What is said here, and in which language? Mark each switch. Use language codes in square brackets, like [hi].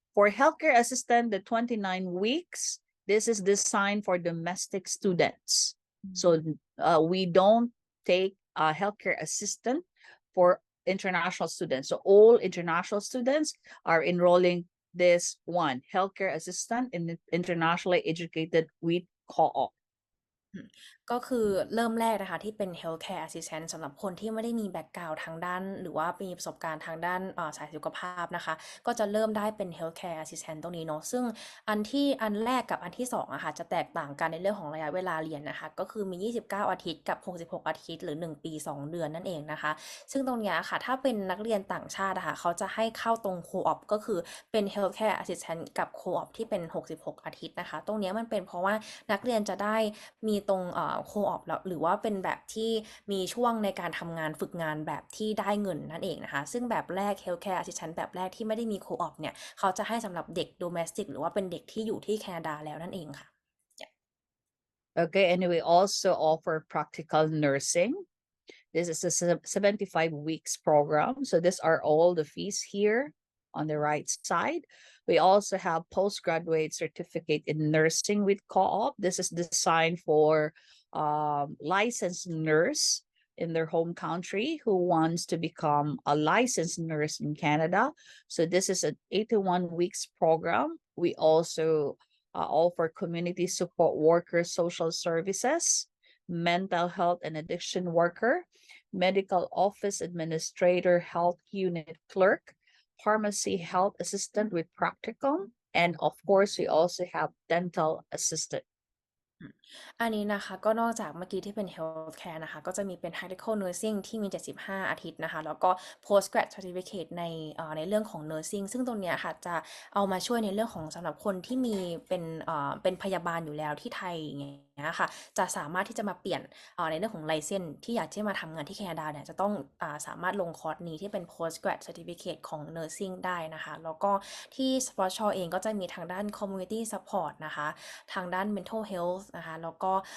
[en] For healthcare assistant, the 29 weeks, this is designed for domestic students. So we don't take a healthcare assistant for international students. So all international students are enrolling this one, healthcare assistant in internationally educated with co-op. [th] ก็คือเริ่มแรกนะคะที่เป็น healthcare assistant สำหรับคนที่ไม่ได้มีแบ็กกราวด์ทางด้านหรือว่ามีประสบการณ์ทางด้านสายสุขภาพนะคะก็จะเริ่มได้เป็น healthcare assistant ตรงนี้เนาะซึ่งอันแรกกับอันที่2อะค่ะจะแตกต่างกันในเรื่องของระยะเวลาเรียนนะคะก็คือมี29อาทิตย์กับ66อาทิตย์หรือ1ปี2เดือนนั่นเองนะคะซึ่งตรงนี้ค่ะถ้าเป็นนักเรียนต่างชาตินะคะเขาจะให้เข้าตรง co-op ก็คือเป็น healthcare assistant กับ co-op ที่เป็น66อาทิตย์นะคะตรงนี้มันเป็นเพราะว่านักเรียนจะได้ มีตรงco-op หรือว่าเป็นแบบที่มีช่วงในการทำงานฝึกงานแบบที่ได้เงินนั่นเองนะคะซึ่งแบบแรก healthcare assistant แบบแรกที่ไม่ได้มี co-op เนี่ยเขาจะให้สำหรับเด็ก domestic หรือว่าเป็นเด็กที่อยู่ที่แคนาดาแล้วนั่นเองค่ะ [en] Okay, and we also offer practical nursing. This is a 75 weeks program. So these are all the fees here on the right side. We also have postgraduate certificate in nursing with co-op. This is designed for licensed nurse in their home country who wants to become a licensed nurse in Canada. So this is an 81 weeks program. We also offer community support worker social services, mental health and addiction worker, medical office administrator, health unit clerk, pharmacy health assistant with practicum, and of course, we also have dental assistant. [th] อันนี้นะคะก็นอกจากเมื่อกี้ที่เป็น healthcare นะคะก็จะมีเป็น clinical nursing ที่มี75อาทิตย์นะคะแล้วก็ postgrad certificate ในเรื่องของ nursing ซึ่งตรงนี้ค่ะจะเอามาช่วยในเรื่องของสำหรับคนที่มีเ ป็นพยาบาลอยู่แล้วที่ไทยอย่างเงี้ยค่ะจะสามารถที่จะมาเปลี่ยนในเรื่องของ license ที่อยากที่มาทำงานที่แคนาดาเนี่ยจะต้องสามารถลงคอร์สนี้ที่เป็น postgrad certificate ของ nursing ได้นะคะแล้วก็ที่ Sprott Shaw เองก็จะมีทางด้าน community support นะคะทางด้าน mental health นะคะแล้วก็